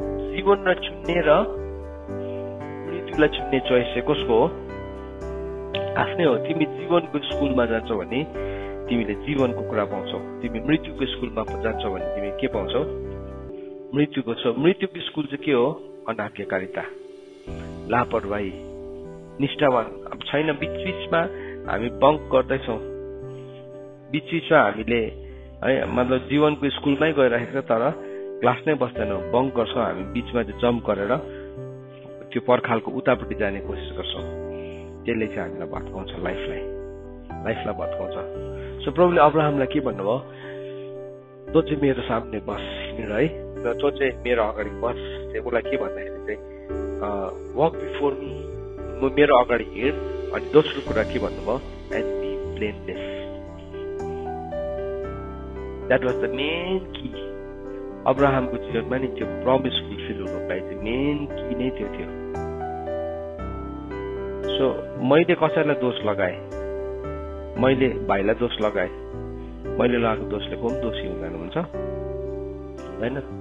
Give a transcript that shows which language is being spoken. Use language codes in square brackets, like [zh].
[ne] जीवनलाई चुन्ने र मृत्युलाई चुन्ने चोइस चाहिँ कसको हो, आफ्नै हो। तिमी जीवनको स्कुलमा जान्छौ भने तिमीले जीवनको कुरा पाउँछौ, तिमी मृत्युको स्कुलमा जान्छौ भने तिमी के पाउँछौ, मृत्युको छ। मृत्युको स्कुल चाहिँ के हो, अनाज्ञाकारिता, लापरवाही, निष्ठावान अब छैन। बीचमा हामी बङ्क गर्दैछौँ, बीचमा हामीले है, मतलब जीवनको स्कुलमै गइरहेको छ तर क्लास नै बस्दैनौँ, बङ्क गर्छौँ हामी, बीचमा चाहिँ जम्प गरेर त्यो पर्खालको उतापट्टि जाने कोसिस गर्छौँ। त्यसले चाहिँ हामीलाई भत्काउँछ, लाइफलाई भत्काउँछ। सो प्रभुले अब्राहमलाई के भन्नुभयो, तँ चाहिँ मेरो सामने बस हिँड है, र तँ चाहिँ मेरो अगाडि बस। चाहिँ उसलाई के भन्दाखेरि चाहिँ [en] walk before me, [ne] मेरो अगाडि हिँड। अनि दोस्रो कुरा के भन्नुभयो, [en] And be blameless. That was the main key. [ne] अब्राहमको जीवनमा नि त्यो प्रमिस फुलफिल हुनुलाई चाहिँ मेन की नै त्यो थियो। सो मैले कसैलाई दोष लगाएँ, मैले भाइलाई दोष लगाएँ, मैले लगाएको दोषले को पनि दोषी हुँदैन, हुन्छ हुँदैन।